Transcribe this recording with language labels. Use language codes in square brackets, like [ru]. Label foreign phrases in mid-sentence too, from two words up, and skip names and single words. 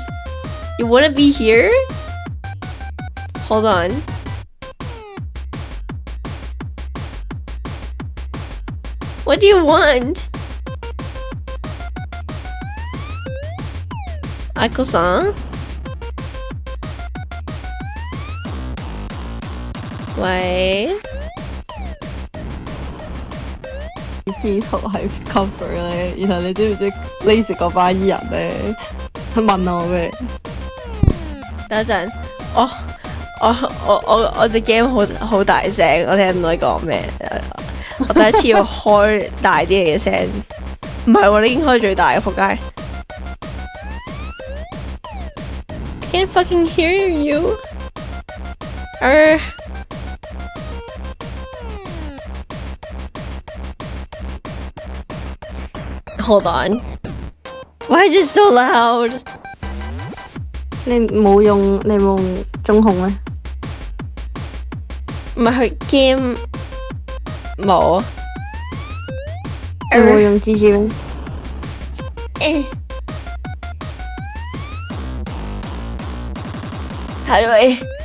[en] You wanna be here? Hold on. What do you want? Aiko-san? [yue] 喂 P 圖係 cover 咧，然後你知唔知呢時嗰班人咧問我咩？等一陣，我隻 game 好大聲，我聽唔到你講咩。我第一次要開大啲嘅聲，唔係喎，你已經開最大嘅，仆街。 [en] I can't fucking hear you. Hold on. Why is it so loud? [yue] 你冇用中控咩？唔係佢 game 冇。你冇用 GG 咩？ [en] How do I?